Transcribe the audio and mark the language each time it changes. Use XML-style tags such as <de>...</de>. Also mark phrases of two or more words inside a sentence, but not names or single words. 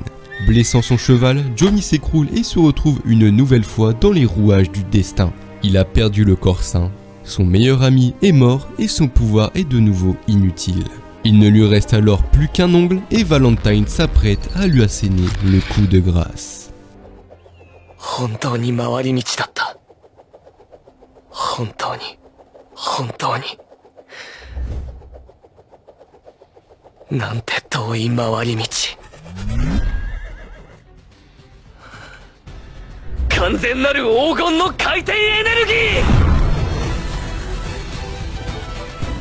<fr>Blessant son cheval, Johnny s'écroule et se retrouve une nouvelle fois dans les rouages du destin. Il a perdu le corps sain, son meilleur ami est mort et son pouvoir est de nouveau inutile. Il ne lui reste alors plus qu'un ongle et Valentine s'apprête à lui asséner le coup de grâce.</fr> <ja>本当に回り道だった。本当になんて遠い回り道。完全なる黄金の回転エネルギー。</ja>